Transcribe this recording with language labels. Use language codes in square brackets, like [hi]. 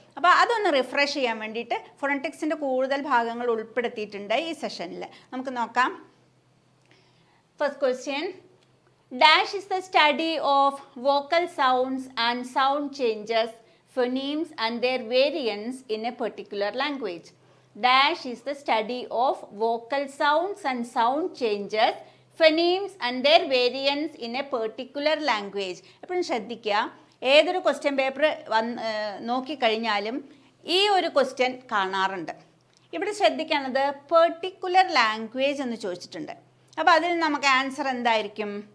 [ml] അപ്പോൾ അതൊന്ന് റിഫ്രഷ് ചെയ്യാൻ വേണ്ടിയിട്ട് ഫോണറ്റിക്സിൻ്റെ കൂടുതൽ ഭാഗങ്ങൾ ഉൾപ്പെടുത്തിയിട്ടുണ്ട് ഈ സെഷനിൽ. നമുക്ക് നോക്കാം. [en] First question, dash is the study of vocal sounds and sound changes, phonemes and their variants in a particular language. Dash is the study of vocal sounds and sound changes, phonemes and their variants in a particular language. [ml] എപ്പോഴും ശ്രദ്ധിക്കുക, ഏതൊരു question paper നോക്കിക്കഴിഞ്ഞാലും ഈ ഒരു question കാണാറുണ്ട്. ഇവിടെ ശ്രദ്ധിക്കാനുള്ളത് particular language എന്ന് ചോദിച്ചിട്ടുണ്ട്. അപ്പോൾ അതിൽ നമുക്ക് ആൻസർ എന്തായിരിക്കും?